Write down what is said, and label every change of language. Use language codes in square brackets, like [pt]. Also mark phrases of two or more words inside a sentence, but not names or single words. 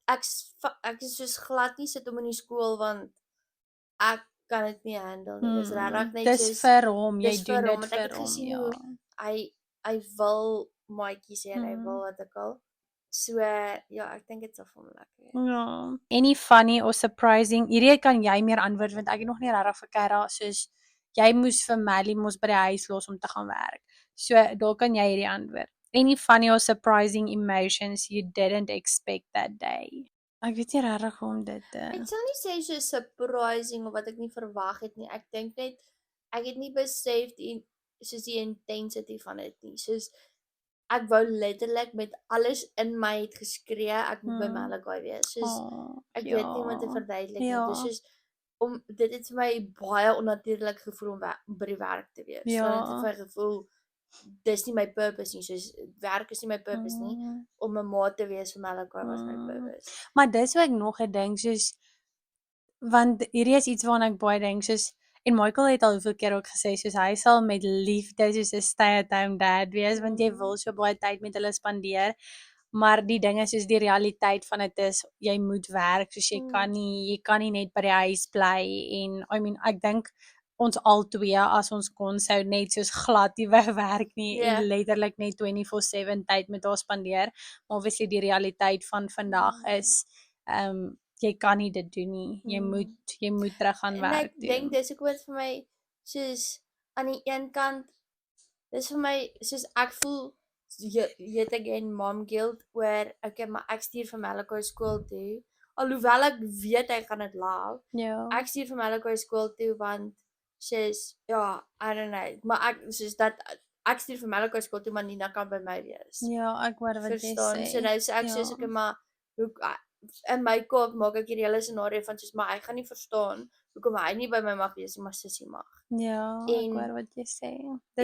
[af] ek is soos glad nie sit hom in die skool want ek kan dit nie handle nie. Dis regtig net dis soos vir hom, jy dis doen vir hom dit want ek vir het hom, gesien ja. hoe hy wil maatjies hê en hy wil wat ook al. So ja, ek dink dit sal vir hom lekker wees. Ja. [en] Any funny or surprising? [af] Hierdie kan jy meer antwoord want ek het nog nie regtig vir Kara soos jy moes vir Melly mos by die huis los om te gaan werk. So daar kan jy hierdie antwoord. [en] Any funny or surprising emotions you didn't expect that day? [af] Ek weet nie regtig hoe om dit Ek sal nie sê so surprising of wat ek nie verwag het nie. Ek dink net ek het nie besef die intensity van dit nie. Soos ek wou letterlik met alles in my het geskree ek moet by Malachi wees. Soos ek weet nie wat te verduidelik nie. Dis soos dit het vir my baie onnatuurlik gevoel om by die werk te wees. So dit het vir my gevoel dis nie my purpose nie. Soos werk is nie my purpose nie. Om 'n maat te wees vir Malachi was my purpose. Maar dis wat ek nog 'n ding soos want hierdie is iets waarna ek baie dink soos en Michael het al hoeveel keer ook gesê soos hy sal met liefde soos 'n [en] stay-at-home dad [af] wees want jy wil so baie tyd met hulle spandeer. Maar die ding is soos die realiteit van dit is jy moet werk soos jy kan nie net by die huis bly en [en] I mean [af] ek dink ons albei as ons kon sou net soos glad nie wegwerk nie en letterlik net 24/7 tyd met haar spandeer. Maar obviously die realiteit van vandag is jy kan nie dit doen nie. Jy moet terug gaan werk doen. En ek dink dis ook wat vir my soos aan die een kant dis vir my soos ek voel yet again [en] mom guilt [af] oor okay, maar ek stuur vir Malachi skool toe. Alhoewel ek weet hy gaan dit love. Ja. Ek stuur vir Malachi skool toe want soos ja, [en] I don't know, [af] maar ek soos dat ek stuur vir Malachi skool toe maar Nina kan by my wees. Ja, ek hoor wat jy sê. So nou sê ek soos okay, maar hoe in my kop maak ek hierdie hele scenario van soos maar hy gaan nie verstaan hoekom hy nie by my mag wees nie, maar sussie mag. Ja, ek hoor wat jy sê. Dit